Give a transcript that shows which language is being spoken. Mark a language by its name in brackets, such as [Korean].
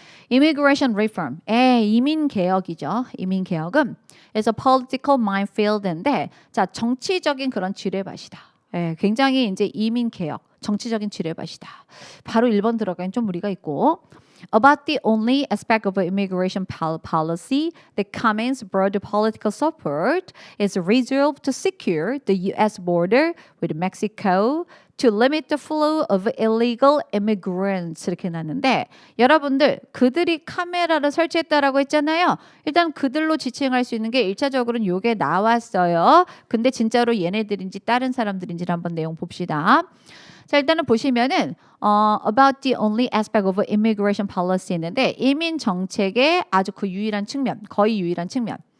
[English] Immigration reform, [Korean] 이민 개혁이죠. 이민 개혁은 그래서 [English] political minefield [Korean] 인데, 자 정치적인 그런 지뢰밭이다. 굉장히 이제 이민 개혁, 정치적인 지뢰밭이다. 바로 1번 들어가긴 좀 무리가 있고, [English] About the only aspect of immigration policy that commands broad political support is resolved to secure the U.S. border with Mexico to limit the flow of illegal immigrants [Korean] 이렇게 나는데 여러분들 그들이 카메라를 설치했다라고 했잖아요. 일단 그들로 지칭할 수 있는 게 1차적으로는 요게 나왔어요. 근데 진짜로 얘네들인지 다른 사람들인지를 한번 내용 봅시다. 자, 일단은 보시면은 [English] about the only aspect of immigration policy [Korean] 있는데 이민 정책의 아주 그 유일한 측면, 거의 유일한 측면.